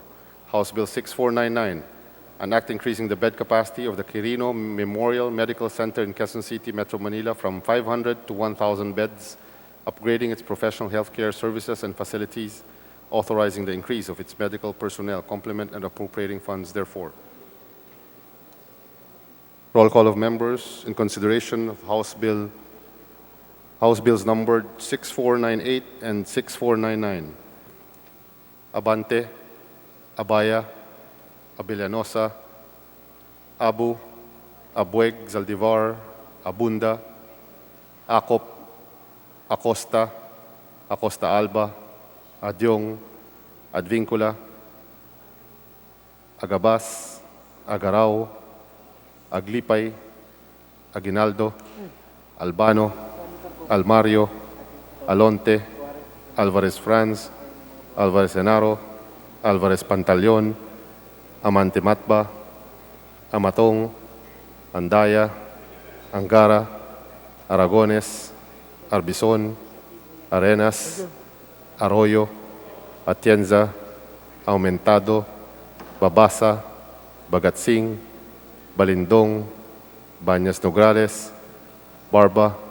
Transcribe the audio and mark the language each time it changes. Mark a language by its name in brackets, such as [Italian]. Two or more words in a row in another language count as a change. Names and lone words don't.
[English] House Bill 6499, an act increasing the bed capacity of the Quirino Memorial Medical Center in Quezon City, Metro Manila from 500 to 1,000 beds, upgrading its professional healthcare services and facilities, authorizing the increase of its medical personnel complement and appropriating funds therefore. Roll call of members in consideration of House Bills numbered 6498 and 6499. Abante, Abaya, Abellanosa, Abu, Abueg, Zaldivar, Abunda, Acop, Acosta, Acosta Alba, Adyong, Advincula, Agabas, Agarao, Aglipay, Aguinaldo, Albano, Almario, Alonte, Alvarez Franz, Alvarez Enaro, Alvarez Pantaleon, Amante Matba, Amatong, Andaya, Angara, Aragones, Arbison, Arenas, Arroyo, Atienza, Aumentado, Babasa, Bagatsing, Balindong, Banyas Nograles, Barba,